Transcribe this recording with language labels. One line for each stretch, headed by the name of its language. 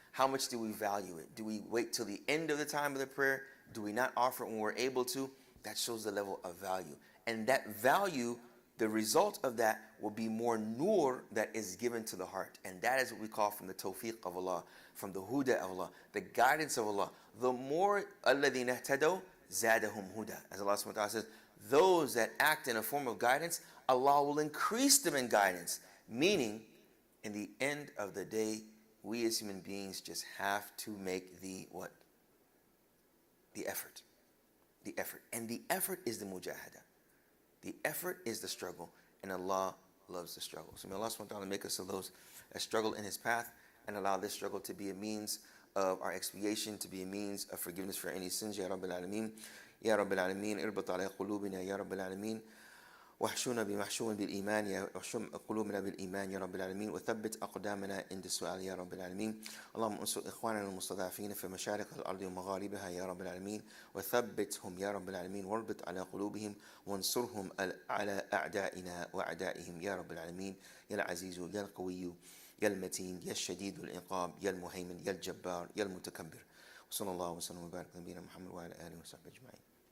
English: How much do we value it? Do we wait till the end of the time of the prayer? Do we not offer it when we're able to? That shows the level of value. And that value, the result of that will be more nur that is given to the heart. And that is what we call from the tawfiq of Allah, from the huda of Allah, the guidance of Allah. The more
Arabic: الَّذِينَ اهْتَدَوْا زَادَهُمْ هُدًى.
English: As Allah subhanahu wa ta'ala says, those that act in a form of guidance, Allah will increase them in guidance. Meaning, in the end of the day, we as human beings just have to make the what? The effort. The effort. And the effort is the mujahada. The effort is the struggle. And Allah loves the struggle. So may Allah subhanahu wa ta'ala make us of those that struggle in His path, and allow this struggle to be a means of our expiation, to be a means of forgiveness for any sins.
Arabic: Ya Rabbil Alameen. Ya Rabbil Alameen. Irbat ala qulubina ya Rabbil Alameen. واحشونا بمحشو بالإيمان واحشم قلوبنا بالإيمان يا رب العالمين وثبت أقدامنا عند السؤال يا رب العالمين اللهم انصر إخواننا المستضعفين في مشارق الأرض ومغاربها يا رب العالمين وثبتهم يا رب العالمين واربط على قلوبهم وانصرهم على أعدائنا وأعدائهم يا رب العالمين يا العزيز يا القوي يا المتين يا الشديد العقاب يا المهيمن يا الجبار يا المتكبر وصلى الله وسلم وبارك على نبينا محمد وعلى آله وصحبه أجمعين.